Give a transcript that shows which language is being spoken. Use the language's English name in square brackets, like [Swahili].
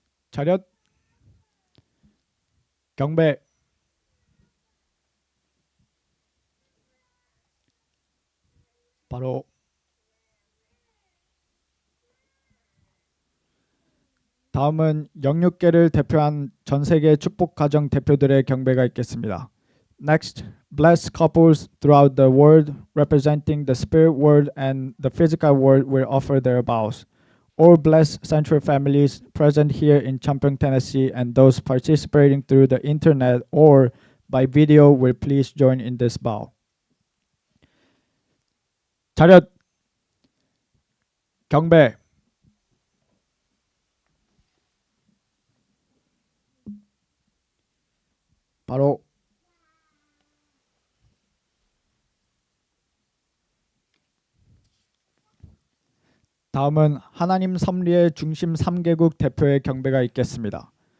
[Korean] 차렷 경배 바로 다음은 영육계를 대표한 전 세계 축복 가정 대표들의 경배가 있겠습니다. [English] Next, blessed couples throughout the world representing the spirit world and the physical world will offer their vows. All blessed Central families present here in Champyeong, Tennessee and those participating through the internet or by video will please join in this vow. [Korean] 차렷 경배 바로 다음은 하나님 섭리의 중심 3개국 대표의 경배가 있겠습니다.